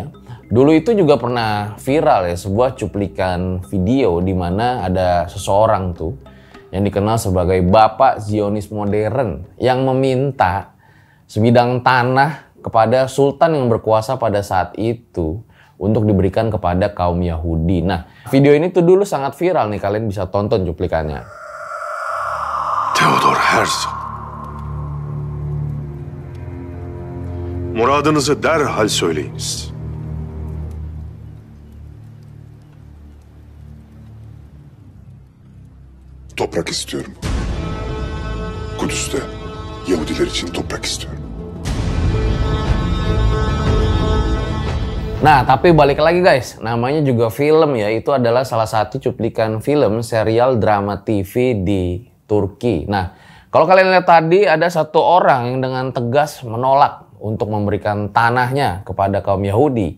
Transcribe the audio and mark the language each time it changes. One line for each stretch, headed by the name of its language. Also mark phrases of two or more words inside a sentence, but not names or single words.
Indonesian: Dulu itu juga pernah viral ya, sebuah cuplikan video di mana ada seseorang tuh yang dikenal sebagai Bapak Zionis Modern yang meminta sebidang tanah kepada sultan yang berkuasa pada saat itu untuk diberikan kepada kaum Yahudi. Nah, video ini tuh dulu sangat viral nih, kalian bisa tonton cuplikannya. Theodor Herzl.
Turkish: Muradınızı derhal söyleyiniz. Toprak istiyorum. Kudüs'te Yahudiler için toprak istiyorum.
Indonesian: Nah, tapi balik lagi guys, namanya juga film ya, itu adalah salah satu cuplikan film serial drama TV di Turki. Nah, kalau kalian lihat tadi ada satu orang yang dengan tegas menolak untuk memberikan tanahnya kepada kaum Yahudi.